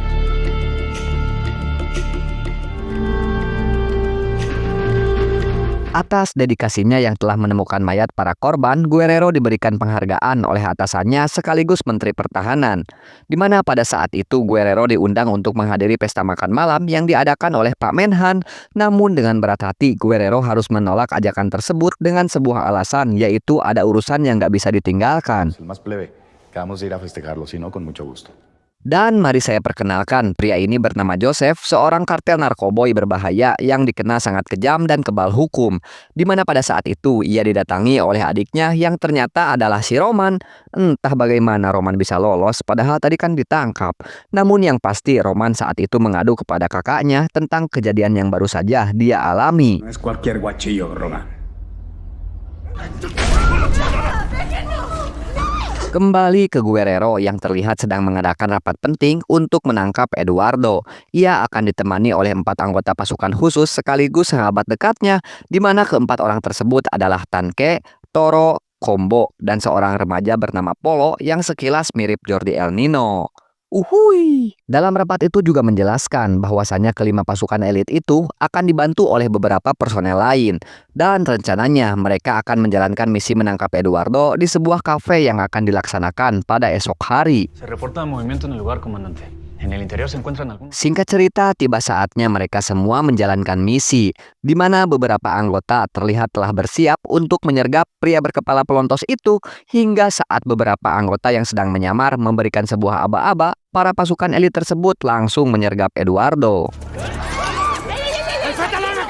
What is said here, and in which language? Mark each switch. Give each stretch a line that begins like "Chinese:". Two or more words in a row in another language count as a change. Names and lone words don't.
Indonesian: Atas dedikasinya yang telah menemukan mayat para korban, Guerrero diberikan penghargaan oleh atasannya sekaligus Menteri Pertahanan. Di mana pada saat itu Guerrero diundang untuk menghadiri pesta makan malam yang diadakan oleh Pak Menhan. Namun dengan berat hati, Guerrero harus menolak ajakan tersebut dengan sebuah alasan, yaitu ada urusan yang gak bisa ditinggalkan.
Spanish: El más plebe, que vamos a ir a festejarlo, si no, con mucho gusto.
Indonesian: Dan mari saya perkenalkan, pria ini bernama Joseph, seorang kartel narkoboy berbahaya yang dikenal sangat kejam dan kebal hukum. Di mana pada saat itu ia didatangi oleh adiknya yang ternyata adalah si Roman. Entah bagaimana Roman bisa lolos, padahal tadi kan ditangkap. Namun yang pasti Roman saat itu mengadu kepada kakaknya tentang kejadian yang baru saja dia alami.
Spanish: No es cualquier guachillo, Roma.
Indonesian: Kembali ke Guerrero yang terlihat sedang mengadakan rapat penting untuk menangkap Eduardo. Ia akan ditemani oleh 4 anggota pasukan khusus sekaligus sahabat dekatnya, di mana keempat orang tersebut adalah Tanke, Toro, Combo, dan seorang remaja bernama Polo yang sekilas mirip Jordi El Nino. Uhuy. Dalam rapat itu juga menjelaskan bahwasannya kelima pasukan elit itu akan dibantu oleh beberapa personel lain. Dan rencananya mereka akan menjalankan misi menangkap Eduardo di sebuah kafe yang akan dilaksanakan pada esok hari.
Spanish: Se reporta movimiento en el lugar, comandante. En el interior se encuentran algunos.
Indonesian: Singkat cerita, tiba saatnya mereka semua menjalankan misi, di mana beberapa anggota terlihat telah bersiap untuk menyergap pria berkepala pelontos itu, hingga saat beberapa anggota yang sedang menyamar memberikan sebuah aba-aba, para pasukan elit tersebut langsung menyergap Eduardo.